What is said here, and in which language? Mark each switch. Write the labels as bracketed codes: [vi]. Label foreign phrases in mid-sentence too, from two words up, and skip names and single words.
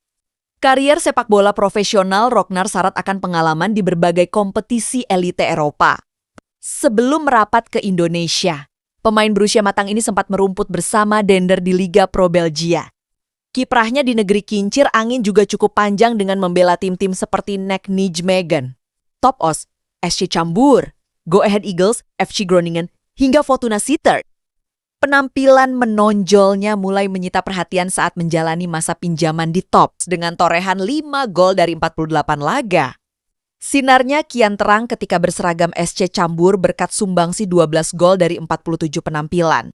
[id] Karier sepak bola profesional Roknar syarat akan pengalaman di berbagai kompetisi elite Eropa. Sebelum merapat ke Indonesia, pemain berusia matang ini sempat merumput bersama Dender di Liga Pro Belgia. Kiprahnya di negeri kincir angin juga cukup panjang dengan membela tim-tim seperti NEC Nijmegen, Top Os, SC Cambuur, Go Ahead Eagles, FC Groningen, hingga Fortuna Sittard. Penampilan menonjolnya mulai menyita perhatian saat menjalani masa pinjaman di Tops dengan torehan 5 gol dari 48 laga. Sinarnya kian terang ketika berseragam SC Cambuur berkat sumbangsi 12 gol dari 47 penampilan.